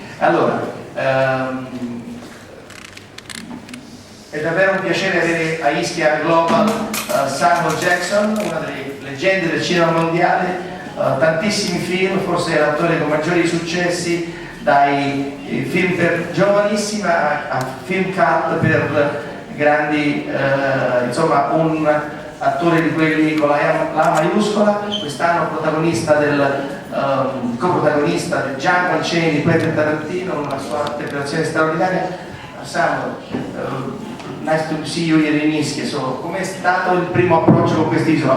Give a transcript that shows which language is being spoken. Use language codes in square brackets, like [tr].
[it] Allora, è davvero un piacere avere a Ischia Global Samuel Jackson, una delle leggende del cinema mondiale, tantissimi film, forse è l'attore con maggiori successi, dai film per giovanissimi a film cult per grandi, insomma un attore di quelli con la maiuscola, quest'anno protagonista coprotagonista del Django al cinema di Quentin Tarantino, una sua interpretazione straordinaria. [en] Samuel, nice to see you here in Ischia. [it] So, com'è stato il primo approccio con quest'isola?